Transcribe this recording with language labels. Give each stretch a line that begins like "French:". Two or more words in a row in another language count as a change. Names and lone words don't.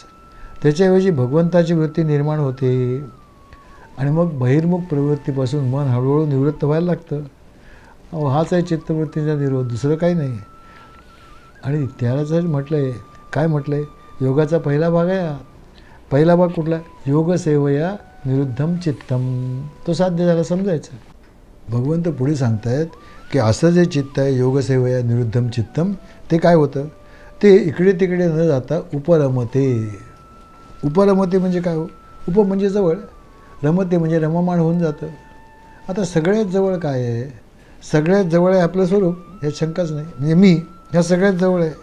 Marathi: त्याच्याऐवजी भगवंताची वृत्ती निर्माण होते आणि मग बहिर्मुख प्रवृत्तीपासून मन हळूहळू निवृत्त व्हायला लागतं. हाच आहे चित्तवृत्तीचा निरोध, दुसरं काही नाही. आणि त्यालाच म्हटलं आहे, काय म्हटलं आहे? योगाचा पहिला भाग आहे हा. पहिला भाग कुठला?
Sanskrit: योग सेवया निरुद्धम चित्तम.
Marathi: तो साध्य झाला समजायचं. भगवंत पुढे सांगतायत की असं जे चित्त आहे
Sanskrit: योगसेवया निरुद्धम चित्तम,
Marathi: ते काय होतं? ते इकडे तिकडे न जाता उपरमते. उपरमते म्हणजे काय हो? उप म्हणजे जवळ, रमते म्हणजे रममाण होऊन जातं. आता सगळ्यात जवळ काय आहे? सगळ्यात जवळ आहे आपलं स्वरूप, यात शंकाच नाही. म्हणजे मी ह्या सगळ्यात जवळ आहे.